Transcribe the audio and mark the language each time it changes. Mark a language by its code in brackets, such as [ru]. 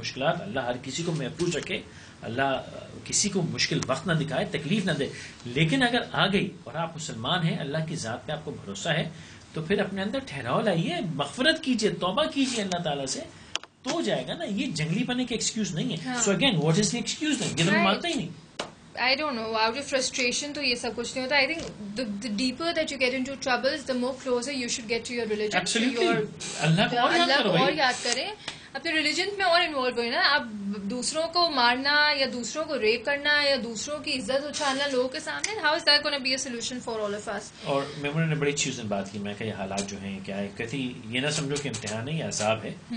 [ur] مشکلات اللہ ہر کسی کو محفوظ رکھے, اللہ کسی کو مشکل وقت نہ دکھائے, تکلیف نہ دے, لیکن اگر آ گئی اور آپ مسلمان ہیں, اللہ کی ذات پہ آپ کو بھروسہ ہے, تو پھر اپنے اندر ٹھہراؤ لائیے, مغفرت کیجیے, توبہ کیجیے اللہ تعالیٰ سے, تو جائے گا نا. یہ جنگلی پنے کے ایکسکیوز نہیں ہے. [en] so again what is the excuse [ur] نہیں, یہ تو مانتا ہی نہیں. [en] I don't know, out of frustration [ur] تو یہ سب کچھ نہیں ہوتا. [en] I think the deeper that you get into troubles, the more closer you should get to your religion. Absolutely. اللہ [ur] کو اور یاد کریں, اپنے ریلیجن میں اور انوالو ہوئے نا. آپ دوسروں کو مارنا یا دوسروں کو ریپ کرنا یا دوسروں کی عزت اچھالنا لوگوں کے سامنے, [en] how is that going to be a solution for all of us? [ur] اور میمونہ نے بڑی اچھی بات کی, میں کہ یہ حالات جو ہیں کیا ہے, کہتی یہ نہ سمجھو کہ امتحان ہے, یہ عذاب ہے.